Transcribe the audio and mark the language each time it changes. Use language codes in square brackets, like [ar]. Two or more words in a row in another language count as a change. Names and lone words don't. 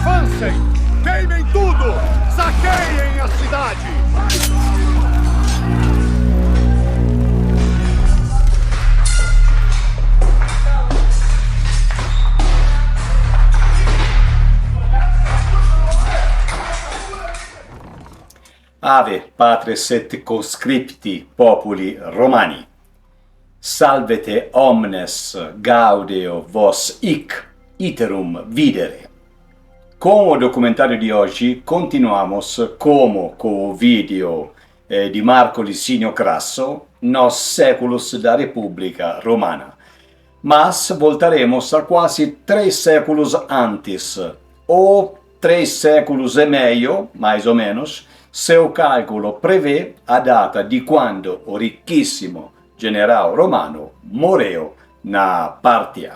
[pt] Avancem! Queimem tudo! Saqueiem a cidade! [la] Ave, patres et conscripti populi Romani. Salvete omnes gaudeo vos hic iterum videre. [pt] Com o documentário de hoje, continuamos como com o vídeo de Marco Licinio Crasso, nos séculos da República Romana. Mas voltaremos a quase 3 séculos antes, ou 3 séculos e meio, mais ou menos, se o cálculo prevê a data de quando o ricchissimo general romano morreu na Partia.